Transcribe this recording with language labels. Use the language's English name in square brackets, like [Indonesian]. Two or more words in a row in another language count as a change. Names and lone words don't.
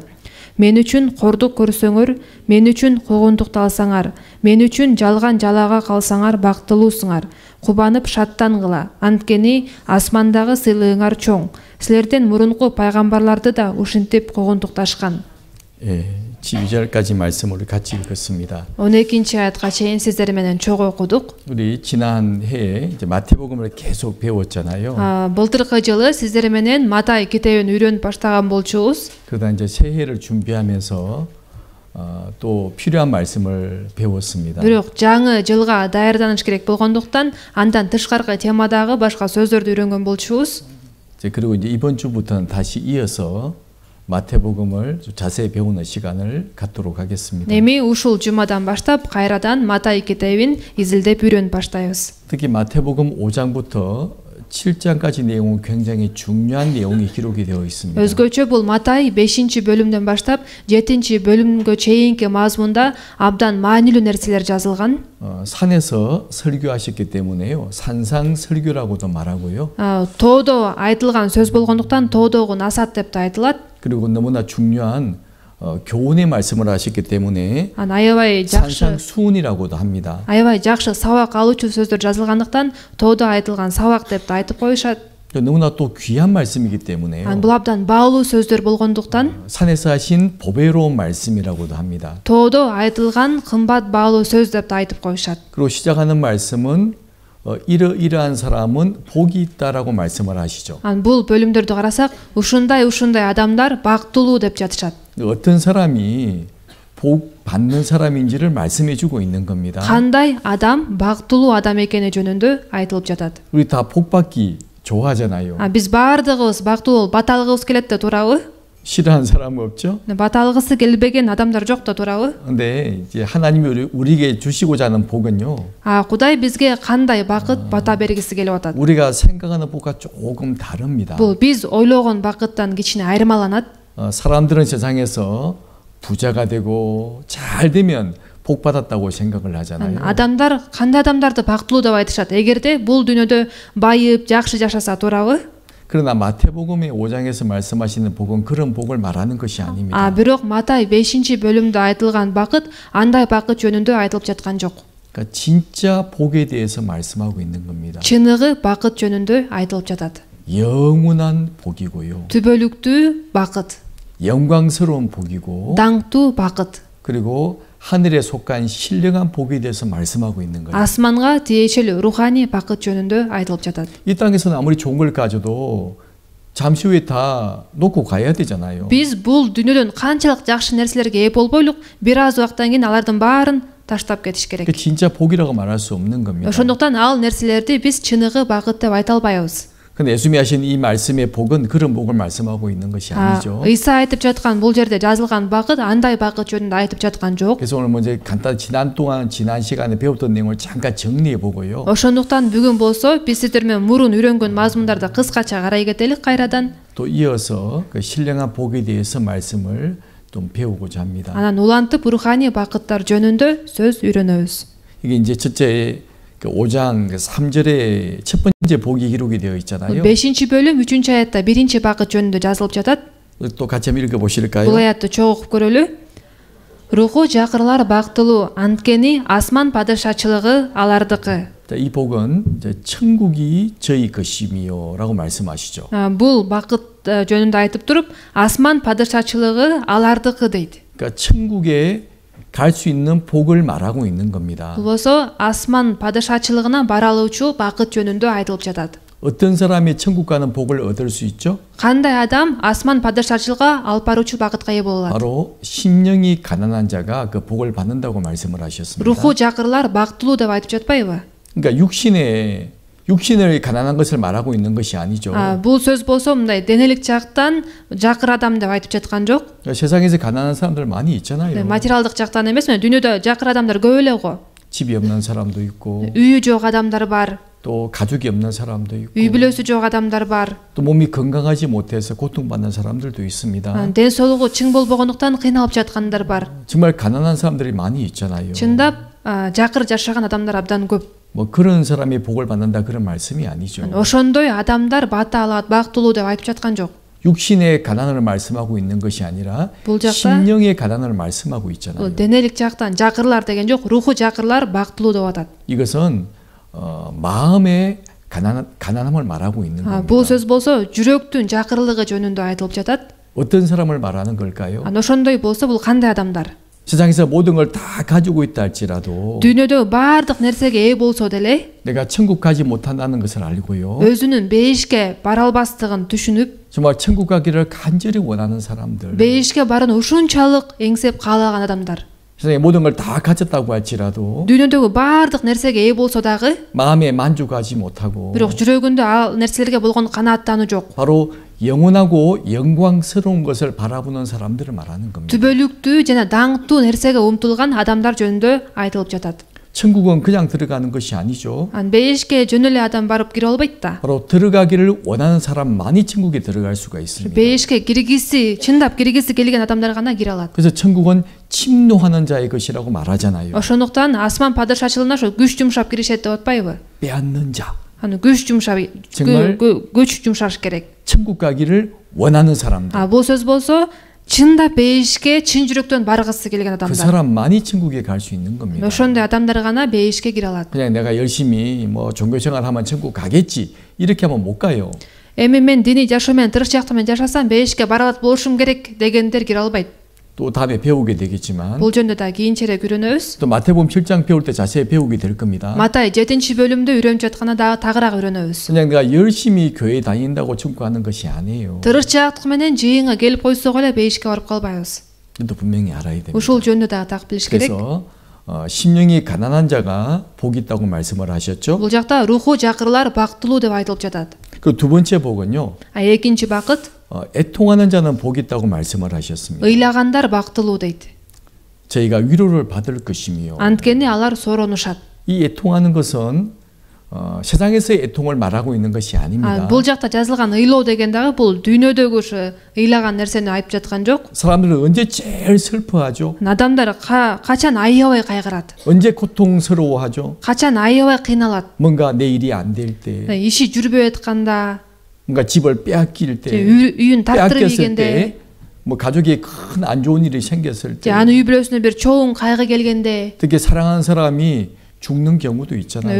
[Kyrgyz] Мен үчүн кордук көрсөңөр, мен үчүн куугунтукталсаңар, мен үчүн жалган жалаага калсаңар бактылуусуңар. Кубанып шаттангыла, анткени асмандагы сыйлыгыңар чоң. Силерден мурунку пайгамбарларды да ушинтип куугунтукташкан. [Korean] 12절까지 말씀을 같이 읽었습니다. [Kyrgyz] 12-аятка чейин сиздер менен чогуу окудук. [Korean] 우리 지난 해에 이제 마태복음을 계속 배웠잖아요. [Kyrgyz] Былтыркы жылы сиздер менен Матай китебин үйрөнүп баштаган болчубуз. [Korean] 그러다 이제 새해를 준비하면서 또 필요한 말씀을 배웠습니다. [Kyrgyz] Бирок жаңы жылга даярданыш керек болгондуктан андан тышкаркы темадагы башка сөздөрдү үйрөнгөн болчубуз. [Korean] 그리고 이제 이번 주부터는 다시 이어서 마태복음을 자세히 배우는 시간을 갖도록 하겠습니다. [Kyrgyz] Эми ушул жумадан баштап кайрадан Матай китебин изилдеп үйрөнүп баштайбыз. [Korean] 특히 마태복음 5장부터 7장까지 내용은 굉장히 중요한 내용이 기록이 되어 있습니다. [Kyrgyz] Өзгөчө бул Матай 5-бөлүмдөн баштап 7-бөлүмгө чейинки мазмунда абдан маанилүү нерселер жазылган. [Korean] 산에서 설교하셨기 때문에요. 산상 설교라고도 말하고요. [Kyrgyz] Тоодо айтылган сөз болгондуктан тоодогу насаат деп да айтылат. [Korean] 그리고 너무나 중요한 교훈의 말씀을 하셨기 때문에 [Kyrgyz] Аябай [Korean] 산상 수훈이라고도 합니다. [Kyrgyz] Аябай жакшы сабак алуучу сөздөр жазылгандыктан тоодо айтылган сабак деп да айтып коюшат. [Korean] 너무나 또 귀한 말씀이기 때문에요. [Kyrgyz] Бул абдан баалуу сөздөр болгондуктан [Korean] 산에서 하신 보배로운 말씀이라고도 합니다. [Kyrgyz] тоодо айтылган кымбат баалуу сөз деп да айтып коюшат. [Korean] 그리고 시작하는 말씀은 이러이러한 사람은 복이 있다라고 말씀을 하시죠. [Kyrgyz] Бул бөлүмдөрдү карасак, ушундай адамдар бактылуу деп жатышат. [Korean] 어떤 사람이 복 받는 사람인지를 말씀해 주고 있는 겁니다. [Kyrgyz] Кандай адам бактылуу адам экени жөнүндө айтылып жатат. [Korean] 우리 다 복 받기 좋아하잖아요. [Kyrgyz] Биз баардыгыбыз бактылуу бата алгыбыз келет да туурабы? [Korean] 싫어하는 사람은 없죠? [Kyrgyz] Бата алгысы келбеген адамдар жок да туурабы? [Korean] 근데 이제 하나님이 우리에게 주시고자 하는 복은요. [Kyrgyz] Кудай бизге кандай бакыт бата бергиси келип атат. [Korean] 우리가 생각하는 복과 조금 다릅니다. [Kyrgyz] Бул биз ойлогон бакыттан кичине айырмаланат. [Korean] 사람들은 세상에서 부자가 되고 잘 되면 복 받았다고 생각을 하잖아요. [Kyrgyz] Адамдар кандай адамдарды бактылуу деп айтышат. Эгерде бул дүйнөдө байып, жакшы жашаса туурабы? [Korean] 그러나 마태복음의 5장에서 말씀하시는 복은 그런 복을 말하는 것이 아닙니다. [Kyrgyz] Бирок Матай 5-бөлүмдө айтылган бакыт андай бакыт жөнүндө айтылып жаткан жок. [Korean] 그러니까 진짜 복에 대해서 말씀하고 있는 겁니다. [Kyrgyz] Чыныгы бакыт жөнүндө айтылып жатат. [Korean] 영원한 복이고요. [Kyrgyz] Түбөлүктүү бакыт, [Korean] 영광스러운 복이고 [Kyrgyz] даңктуу бакыт, [Korean] 그리고 하늘에 속한 신령한 복에 대해서 말씀하고 있는 거예요. [Kyrgyz] асманга тиешелүү руханий бакыт жөнүндө айтылып жатат. [Korean] 이 땅에서는 아무리 좋은 걸 가져도 잠시 후에 다 놓고 가야 되잖아요. [Kyrgyz] Биз бул дүйнөдөн канчалык жакшы нерселерге ээ болбойлук, бир аз убакыттан кийин алардын баарын таштап кетиш керек. [Korean] 그 진짜 복이라고 말할 수 없는 겁니다. [Kyrgyz] Ошондуктан ал нерселерди биз чыныгы бакыт деп айта албайбыз. [Korean] 근데 예수님이 하신 이 말씀의 복은 그런 복을 말씀하고 있는 것이 아니죠. [Kyrgyz] Ыйса айтып жаткан бул жерде жазылган бакыт андай бакыт жөнүндө айтып жаткан жок. [Korean] 그래서 오늘 먼저 간단히 지난 시간에 배웠던 내용을 잠깐 정리해 보고요. [Kyrgyz] Ошондуктан бүгүн болсо биз сиздер менен мурун үйрөнгөн мазмундарды кыскача карай кетелик кайрадан. [Korean] 또 이어서 그 신령한 복에 대해서 말씀을 좀 배우고자 합니다. [Kyrgyz] Анан улантып руханий бакыттар жөнүндө сөз үйрөнөбүз. [Korean] 이게 이제 첫째 5장 3절에 첫 번째 복이 기록이 되어 있잖아요. [Kyrgyz] 5 бөлүм 3 аятта 1 бакыт жөнүндө жазылып жатат. [Korean] 또 같이 한번 읽어보실까요? [Kyrgyz] Бул аятты чогуу окуп көрөлү. Руху жакырлар бактылуу, анткени асман падышачылыгы алардыкы. [Korean] 자, 이 복은 이제 천국이 저희 것이미요라고 말씀하시죠. [Kyrgyz] Бул бакыт жөнүндө айтып туруп, асман падышачылыгы алардыкы дейт. [Korean] 그러니까 천국에 갈 수 있는 복을 말하고 있는 겁니다. [Kyrgyz] Бул болсо асман падышачылыгына бара алуучу бакыт жөнүндө айтылып жатат. [Korean] 어떤 사람이 천국 가는 복을 얻을 수 있죠? [Kyrgyz] Кандай адам асман падышачылыгга алып баруучу бакытка ээ боло алат? [Korean] 바로 심령이 가난한 자가 그 복을 받는다고 말씀을 하셨습니다. [Kyrgyz] Руху жакырлар бактылуу деп айтып жатпайбы? [Korean] 그러니까 육신을 가난한 것을 말하고 있는 것이 아니죠. [Kyrgyz] Бул сөз болсо мындай денелик жактан жакыр адам деп айтып жаткан жок. [Korean] 그러니까 세상에서 가난한 사람들 많이 있잖아요. [Kyrgyz] Материалдык жактан эмес, дүйнөдө жакыр адамдар көп эле го. [Korean] 집이 없는 사람도 있고 [Kyrgyz] Үйү жок адамдар бар. [Korean] 또 가족이 없는 사람도 있고 [Kyrgyz] Үй бүлөсү жок адамдар бар. [Korean] 또 몸이 건강하지 못해서 고통받는 사람들도 있습니다. [Kyrgyz] Ден соолугу чың болбогондуктан кыйналып жаткандар бар. [Korean] 정말 가난한 사람들이 많이 있잖아요. [Kyrgyz] Чындап жакыр жашаган адамдар абдан көп. [Korean] 뭐 그런 사람이 복을 받는다 그런 말씀이 아니죠. [Kyrgyz] Ошондой адамдар бата алат, бактылуу деп айтып жаткан жок. [Korean] 육신의 가난을 말씀하고 있는 것이 아니라 [Kyrgyz] Бұл жақта [Korean] 심령의 가난을 말씀하고 있잖아요. [Kyrgyz] денелик жактан жакырлар деген жок, руху жакырлар бактылуу деп атат. [Korean] 이것은 마음의 가난함을 말하고 있는 겁니다. [Kyrgyz] Бул сөз болсо жүрөктүн жакырлыгы жөнүндө айтылып жатат. [Korean] 어떤 사람을 말하는 걸까요? [Kyrgyz] Ошондой болсо бул кандай адамдар? [Korean] 세상에서 모든 걸 다 가지고 있다 할지라도 [Kyrgyz] Дүйнөдө баардык нерсеге ээ болсо деле [Korean] 내가 천국 가지 못한다는 것을 알고요. [Kyrgyz] өзүнүн бейишке бара албастыгын түшүнүп, [Korean] 정말 천국 가기를 간절히 원하는 사람들. [Kyrgyz] бейишке барууну ушунчалык эңсеп каалаган адамдар. [Korean] 세상에 모든 걸 다 가졌다고 할지라도 [Kyrgyz] Дүйнөдөгү баардык нерсеге ээ болсо дагы, [Korean] 마음에 만족하지 못하고 [Kyrgyz] бирок жүрөгүндө ал нерселерге болгон канааттануу жок. [Korean] 바로 영원하고 영광스러운 것을 바라보는 사람들을 말하는 겁니다. [Kyrgyz] Түбөлүктүү жана даңктуу нерсеге умтулган адамдар жөнүндө айтылып жатат. [Korean] 천국은 그냥 들어가는 것이 아니죠. [Kyrgyz] Бейишке жөн эле адам барып кире албайт да. [Korean] 바로 들어가기를 원하는 사람만이 천국에 들어갈 수가 있습니다. [Kyrgyz] Бейишке киргиси, чындап киргиси келген адамдар гана кире алат. [Korean] 그래서 천국은 침노하는 자의 것이라고 말하잖아요. [Kyrgyz] Ошондуктан асман падышачылыгына ошо күч жумшап киришет деп атпайбы? [Korean] 빼앗는 자. [Kyrgyz] күч жумшап, [Korean] 정말 [Kyrgyz] күч жумшаш керек. [Korean] 천국 가기를 원하는 사람들. [Kyrgyz] Бул сөз болсо чындап бейишке чын жүрөктөн баргысы келген [Korean] 그 [Kyrgyz] адамдар. [Korean] 사람만이 천국에 갈 수 있는 겁니다. [Kyrgyz] ошондой адамдар гана бейишке кире алат. [Korean] 그냥 내가 열심히 뭐 종교 생활하면 천국 가겠지 이렇게 하면 못 가요. [Kyrgyz] Эми мен диний жашоо менен тырышчактык менен жашасам бейишке бара алат болушум керек дегендер кире албайт. [Korean] 또 다음에 배우게 되겠지만 [Kyrgyz] Бул жөнүндө да кийинчерээк үйрөнөбүз. [Korean] 또 마태복음 7장 배울 때 자세히 배우게 될 겁니다. [Kyrgyz] Матай 7-бөлүмдө үйрөнүп жатканда дагы тагыраак үйрөнөбүз. [Korean] 그냥 내가 열심히 교회 다닌다고 천국 가는 것이 아니에요. [Kyrgyz] Тырышчактык менен жыйынга келип койсок эле бейишке барып калбайбыз. [Korean] 이것도 분명히 알아야 됩니다. [Kyrgyz] Ушул жөнүндө дагы так билиш керек. [Korean] 그래서 심령이 가난한 자가 복이 있다고 말씀을 하셨죠. [Kyrgyz] Бул жакта руху жакырлар бактылуу деп айтылып жатат. [Korean] 그 두 번째 복은요. [Kyrgyz] экинчи бакыт [Korean] 애통하는 자는 복이 있다고 말씀을 하셨습니다. [Kyrgyz] ыйлагандар бактылуу дейт. [Korean] 저희가 위로를 받을 것이며 [Kyrgyz] Анткени алар соронушат. [Korean] 이 애통하는 것은 세상에서의 애통을 말하고 있는 것이 아닙니다. [Kyrgyz] Бул жакта жазылган ыйлоо деген дагы бул дүйнөдөгү ушу ыйлаган нерсени айтып жаткан жок. [Korean] 사람들은 언제 제일 슬퍼하죠? [Kyrgyz] Адамдар качан аябай кайгырат? [Korean] 언제 고통스러워하죠? [Kyrgyz] Качан аябай кыйналат? [Korean] 뭔가 내 일이 안 될 때, [Kyrgyz] иши жүрбөй атканда, [Korean] 뭔가 집을 빼앗길 때, [Kyrgyz] үйүн тартырып [Korean] 빼앗겼을 [Kyrgyz] ийгенде, [Korean] 때, 뭐 가족에 큰 안 좋은 일이 생겼을 때, [Kyrgyz] аны үй бүлөсүнө бир чоң кайгы келгенде, [Korean] 되게 사랑하는 사람이 죽는 경우도 있잖아요.